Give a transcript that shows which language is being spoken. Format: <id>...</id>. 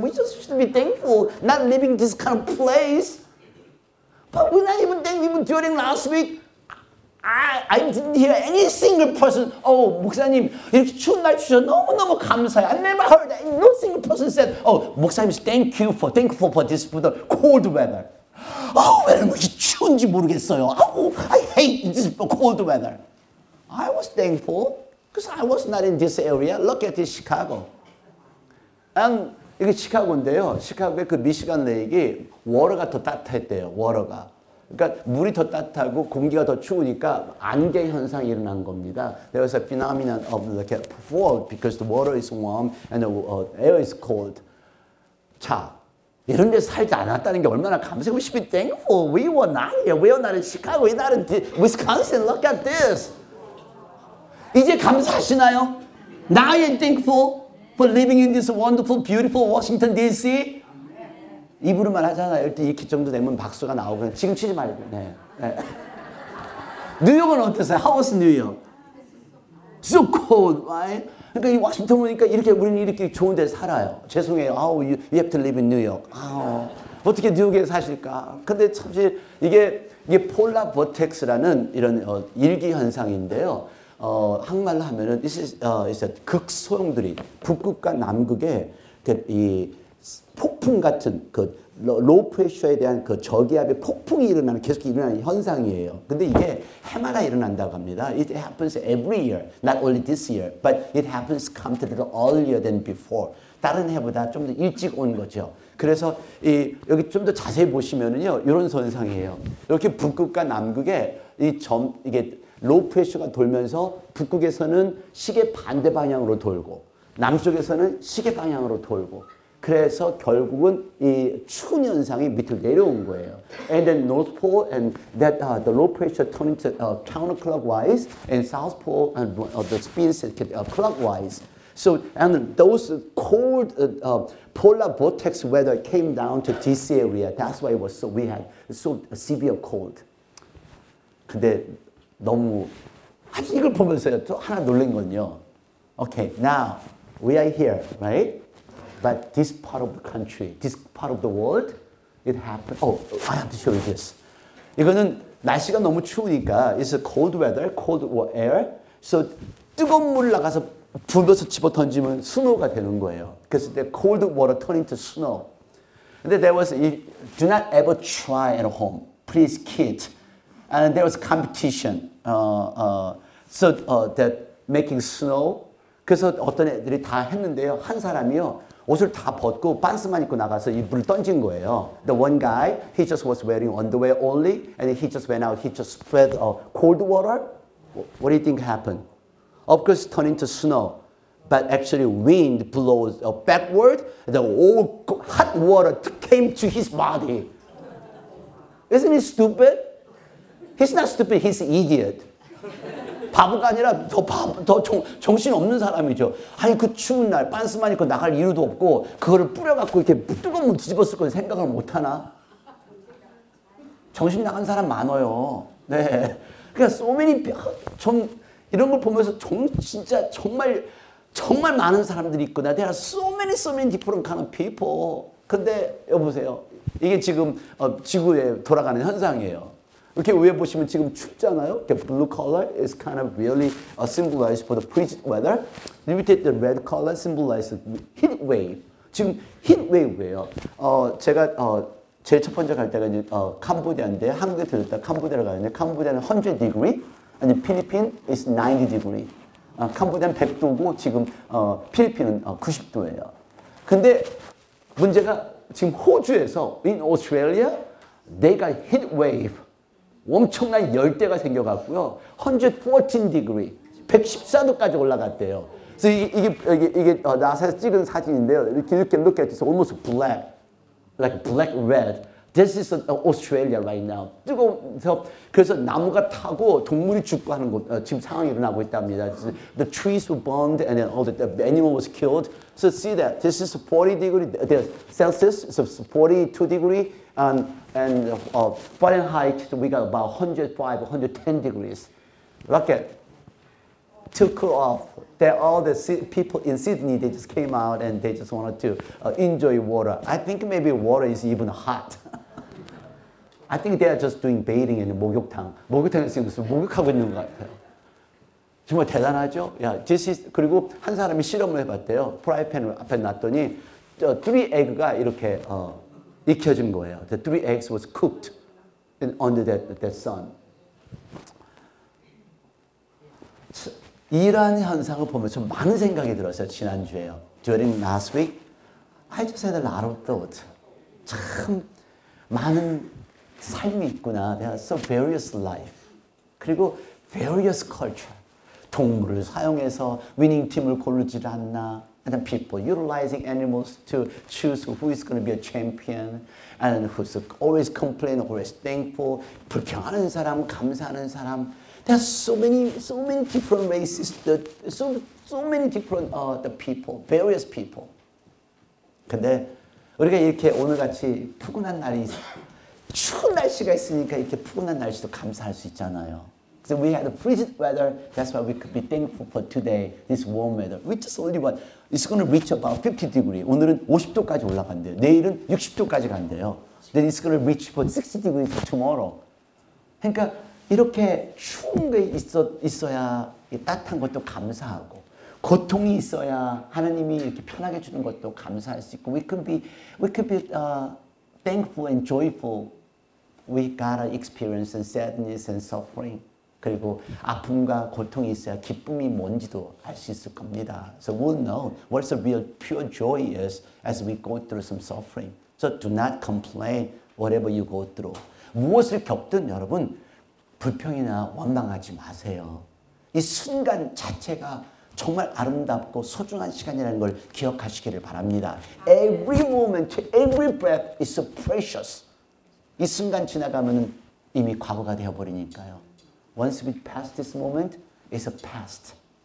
<en>We just should be thankful not living this kind of place. But we're not even thankful. Even during last week, I didn't hear any single person,</en> <ko>목사님 이렇게 추운 날 주셔서 너무너무 감사해.</ko> <en>I never heard that. No single person said, 목사님 thankful for this cold weather.</en> <ko>왜 이렇게 추운지 모르겠어요.</ko> <en>I hate this cold weather. I was thankful because I was not in this area. Look at this Chicago.</en> <ko>이게 시카고인데요. 시카고의 그 미시간 레이크 워터가 더 따뜻했대요. 워터가. 그러니까 물이 더 따뜻하고 공기가 더 추우니까 안개 현상이 일어난 겁니다.</ko> <en>There was a phenomenon of like a fall because the water is warm and the air is cold.</en> <ko>자, 이런 데서 살지 않았다는 게 얼마나 감사해.</ko> <en>We should be thankful. We were not here. We were not in Chicago. We were not in Wisconsin. Look at this.</en> <ko>이제 감사하시나요?</ko> <en>Now you're thankful for living in this wonderful, beautiful Washington, D.C.</en> <ko>입으로만 하잖아요. 일단 이렇게 정도 되면 박수가 나오고 지금 치지 말고. 네. 뉴욕은 어땠어요?</ko> <en>How was New York? So cold, right?</en> <ko>그러니까 이 워싱턴 오니까 이렇게 우리는 이렇게 좋은 데 살아요. 죄송해요.</ko> <en>You have to live in New York.</en> <ko>어떻게 뉴욕에 사실까? 근데 사실 이게 폴라 버텍스라는 이런 일기 현상인데요. 한말로 하면은 극소용들이 북극과 남극에 이 폭풍 같은 그 로우 프레셔에 대한 그 저기압의 폭풍이 일어나는 계속 일어나는 현상이에요. 근데 이게 해마다 일어난다고 합니다.</ko> <en>It happens every year, not only this year, but it happens come to little earlier than before.</en> <ko>다른 해보다 좀 더 일찍 온 거죠. 그래서 여기 좀 더 자세히 보시면은요, 이런 현상이에요. 이렇게 북극과 남극에 이게 로우 프레셔가 돌면서 북극에서는 시계 반대 방향으로 돌고 남쪽에서는 시계 방향으로 돌고 그래서 결국은 이 추운 현상이 밑으로 내려온 거예요.</ko> <en>And then North Pole and that the low pressure turned into counterclockwise and South Pole and the spins clockwise. So and those cold polar vortex weather came down to this area. That's why it was so we had so severe cold.</en> <ko>근데 너무 이걸 보면서요 또 하나 놀란 건요.</ko> <en>Okay, now we are here, right? But this part of the country, this part of the world, it happened. Oh, I have to show you this.</en> <ko>이거는 날씨가 너무 추우니까</ko> <en>it's a cold weather, cold air.</en> <ko>So 뜨거운 물 나가서 불어서 집어 던지면 스노우가 되는 거예요.</ko> <en>그래서 the cold water turned into snow. 근데 there was do not ever try at home, please kids. And there was competition. So that making snow.</en> <ko>그래서 어떤 애들이 다 했는데요. 한 사람이요. 옷을 다 벗고 반스만 입고 나가서 이 물을 던진 거예요.</ko> <en>The one guy, he just was wearing underwear only, and he just went out. He just spread cold water. What do you think happened? Of course, it turned into snow, but actually wind blows backward. The all hot water came to his body. Isn't he stupid? He's not stupid. He's an idiot.</en> <ko>바보가 아니라 더 정신 없는 사람이죠. 아니 그 추운 날 반스만 입고 나갈 이유도 없고 그거를 뿌려갖고 이렇게 뜨거운 물 뒤집었을 거 생각을 못하나? 정신 나간 사람 많아요. 네, 그러니까</ko> <en>so many</en> <ko>이런 걸 보면서 진짜 정말 많은 사람들이 있구나.</ko> <en>There are so many different kind of people.</en> <ko>근데 여보세요. 이게 지금 지구에 돌아가는 현상이에요. 이렇게 위에 보시면 지금 춥잖아요.</ko> <en>The blue color is kind of really symbolized for the frigid weather. Limited the red color symbolizes heat wave.</en> <ko>지금 heat wave예요. 제가 제일 첫 번째 갈 때가 이제 캄보디아인데 한국에 들렸다 캄보디아를 가는데 캄보디아는 100 degree, 아니 필리핀</ko> <en>is 90 degree.</en> <ko>캄보디아는 100도고 지금 필리핀은 90도예요. 근데 문제가 지금 호주에서</ko> <en>in Australia they got heat wave.</en> <ko>엄청난 열대가 생겨갖고요.</ko> <en>114 degree,</en> <ko>114도까지 올라갔대요. 그래서 이게 나사에서 찍은 사진인데요.</ko> <en>이렇게 look at this, almost black, like black red. This is Australia right now.</en> <ko>뜨거워서 그래서 나무가 타고 동물이 죽고 하는 곳 지금 상황이 일어나고 있답니다.</ko> <en>The trees were burned and then all the animal was killed. So see that this is 40 degree Celsius, so 42 degree. And Fahrenheit, we got about 105, 110 degrees. Rocket to cool off. All the people in Sydney, they just came out and they just wanted to enjoy water. I think maybe water is even hot. I think they are just doing bathing in 목욕탕.</en> <ko>목욕탕에서 무슨 목욕하고 있는 것 같아요. 정말 대단하죠? 야, 그리고 한 사람이 실험을 해봤대요. 프라이팬을 앞에 놨더니 3 에그가 이렇게 익혀진 거예요.</ko> <en>The 3 eggs was cooked under that sun.</en> <ko>이러한 현상을 보면서 많은 생각이 들었어요. 지난주에요.</ko> <en>During last week, I just had a lot of thoughts.</en> <ko>참 많은 삶이 있구나.</ko> <en>There are so various life. 그리고 various culture.</en> <ko>동물을 사용해서 위닝 팀을 고르질 않나.</ko> <en>And then people utilizing animals to choose who is going to be a champion, and who's always complaining, always thankful.</en> <ko>불평하는 사람, 감사하는 사람.</ko> <en>There are so many different races, so many different the people, various people.</en> <ko>근데 우리가 이렇게 오늘같이 푸근한 날이 추운 날씨가 있으니까 이렇게 푸근한 날씨도 감사할 수 있잖아요.</ko> <en>So we had a frigid weather. That's why we could be thankful for today, this warm weather. We just only want, it's going to reach about 50 degrees.</en> <ko>오늘은 50도까지 올라간대요. 내일은 60도까지 간대요.</ko> <en>Then it's going to reach for 60 degrees tomorrow.</en> <ko>그러니까 이렇게 추운 게 있어야 따뜻한 것도 감사하고, 고통이 있어야 하나님이 이렇게 편하게 주는 것도 감사할 수 있고,</ko> <en>we could be thankful and joyful. We gotta experience sadness and suffering.</en> <ko>그리고 아픔과 고통이 있어야 기쁨이 뭔지도 알 수 있을 겁니다.</ko> <en>So we'll know what the real pure joy is as we go through some suffering. So do not complain whatever you go through.</en> <ko>무엇을 겪든 여러분 불평이나 원망하지 마세요. 이 순간 자체가 정말 아름답고 소중한 시간이라는 걸 기억하시기를 바랍니다.</ko> <en>Every moment, every breath is so precious.</en> <ko>이 순간 지나가면 이미 과거가 되어버리니까요.</ko> <en>Once we pass this moment, it's a past.</en>